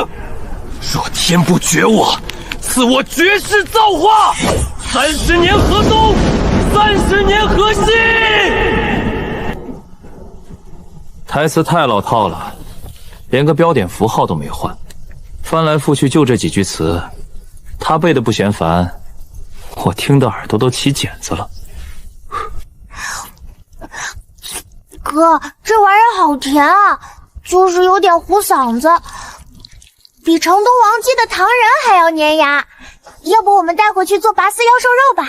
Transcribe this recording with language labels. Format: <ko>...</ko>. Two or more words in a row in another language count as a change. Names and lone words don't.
<zh>若天不絕我，賜我絕世造化，30年河東，30年河西。台詞太老套了，連個標點符號都沒換，翻來覆去就這幾句詞，他背的不嫌煩，我聽的耳朵都起繭子了。哥，這玩意兒好甜啊，就是有點糊嗓子。比成都王記的糖人還要粘牙，要不我們帶回去做拔絲妖獸肉吧？</zh>